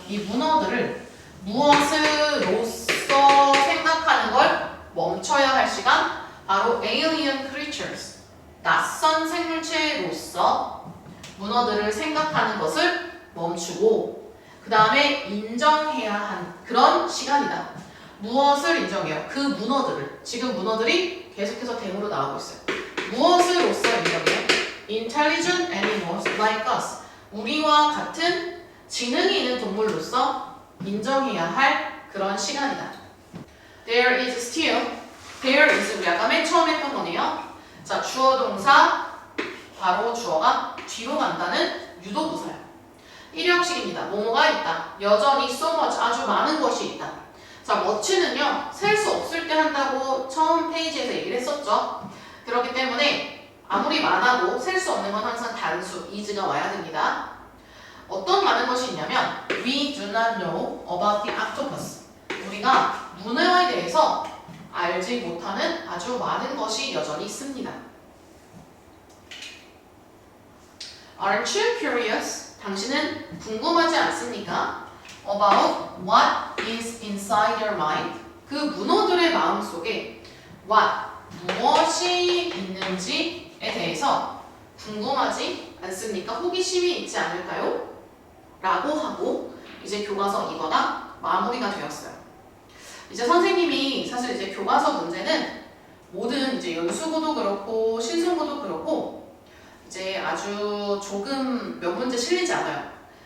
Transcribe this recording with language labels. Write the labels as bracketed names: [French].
[Korean] 이 문어들을 무엇으로서 생각하는 걸 멈춰야 할 시간, 바로 [English] alien creatures, [Korean] 낯선 생물체로서 문어들을 생각하는 것을 멈추고 그 다음에 인정해야 하는 그런 시간이다. 무엇을 인정해요? 그 문어들을. 지금 문어들이 계속해서 댐으로 나오고 있어요. 무엇으로서 인정해요? [English] Intelligent animals like us. [Korean] 우리와 같은 지능이 있는 동물로서 인정해야 할 그런 시간이다. [English] There is still. There is [Korean] 우리 아까 맨 처음 했던 거네요. 자, 주어 동사 바로 주어가 뒤로 간다는 유도부사예요. 일형식입니다. 뭐뭐가 있다. 여전히 [English] so much [Korean] 아주 많은 것이 있다. 자, much는요 셀 수 없을 때 한다고 처음 페이지에서 얘기를 했었죠. 그렇기 때문에 아무리 많아도 셀 수 없는 건 항상 단수 is가 와야 됩니다. 어떤 많은 것이 있냐면 [English] We do not know about the octopus. [Korean] 우리가 문어에 대해서 알지 못하는 아주 많은 것이 여전히 있습니다. [English] Aren't you curious? [Korean] 당신은 궁금하지 않습니까? [English] About what is inside your mind. [Korean] 그 문어들의 마음 속에 what, 무엇이 있는지에 대해서 궁금하지 않습니까? 호기심이 있지 않을까요? 라고 하고 이제 교과서 2과가 마무리가 되었어요. 이제 선생님이 사실 이제 교과서 문제는 모든 이제 연수고도 그렇고 신승고도 그렇고 이제 아주 조금 몇 문제 실리지 않아요.